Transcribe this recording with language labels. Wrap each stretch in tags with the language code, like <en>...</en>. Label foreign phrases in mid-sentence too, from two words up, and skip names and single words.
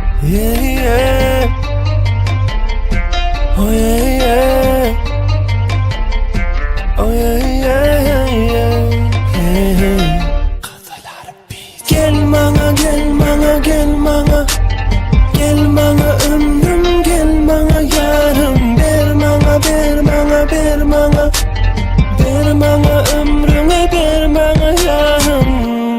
<en>yeah, yeah. Oh yeah, yeah. Oh yeah, yeah, yeah, yeah.</en> <tr>Gel bana, gel bana, gel bana. Gel bana ömrüm, gel bana yarım. Ver bana, ver bana, ver bana. Ver bana ömrümü, ver bana yarım.</tr>